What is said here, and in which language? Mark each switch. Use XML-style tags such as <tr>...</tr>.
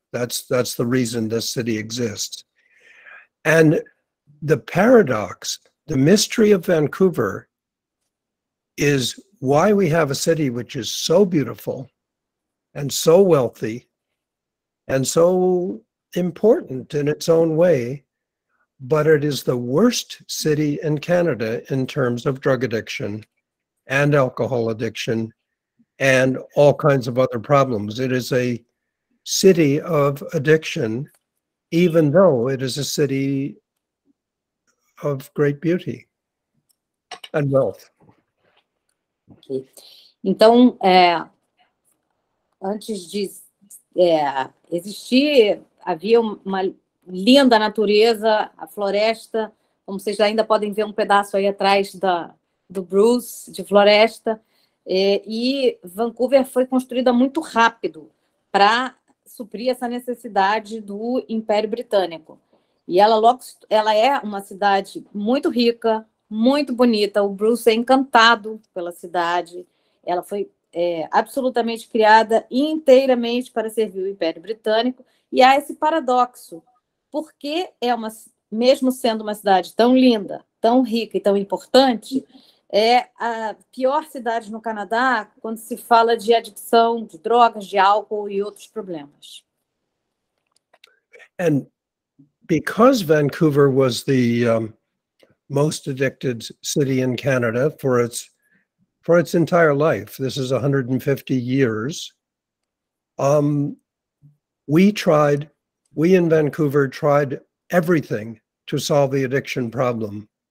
<en>That's the reason this city exists. And the paradox, the mystery of Vancouver, is why we have a city which is so beautiful and so wealthy and so important in its own way, but it is the worst city in Canada in terms of drug addiction and alcohol addiction and all kinds of other problems. It is a city of addiction, even though it is a city of great beauty and wealth. Okay.</en> <pt>Então, antes de existir, havia uma linda natureza, a floresta, como vocês ainda podem ver um pedaço aí atrás do Bruce, de floresta, e Vancouver foi construída muito rápido para suprir essa necessidade do Império Britânico. E ela é uma cidade muito rica, muito bonita. O Bruce é encantado pela cidade. Ela foi absolutamente criada inteiramente para servir o Império Britânico. E há esse paradoxo, porque mesmo sendo uma cidade tão linda, tão rica e tão importante, é a pior cidade no Canadá quando se fala de adicção, de drogas, de álcool e outros problemas.</pt> <en>And because Vancouver was the most addicted city in Canada for its entire life, this is 150 years, we in Vancouver tried everything to solve the addiction problem.</en>